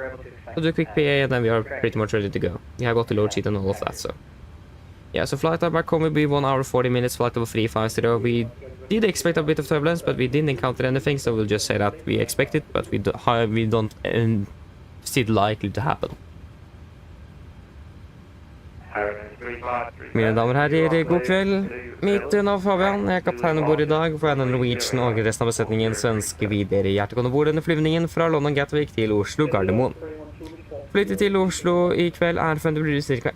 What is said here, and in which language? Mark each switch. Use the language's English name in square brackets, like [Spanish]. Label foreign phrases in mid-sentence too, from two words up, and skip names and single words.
[English] We'll do a quick PA and then we are pretty much ready to go. We have got the load sheet and all of that, so. Yeah, so flight time back home will be 1 hour 40 minutes, flight level 350. We did expect a bit of turbulence, but we didn't encounter anything, so we'll just say that we expect it, but we don't see it likely to happen. [Norwegian] Mine damer og herrer, god kveld. Mitt navn Fabian, jeg er kaptein om bord I dag. For Oslo Norwegian og resten av besetningen så ønsker vi dere hjertelig om bord denne flyvningen fra London Gatwick til Oslo Gardermoen. Flyttet til Oslo I kveld forventet å bli ca.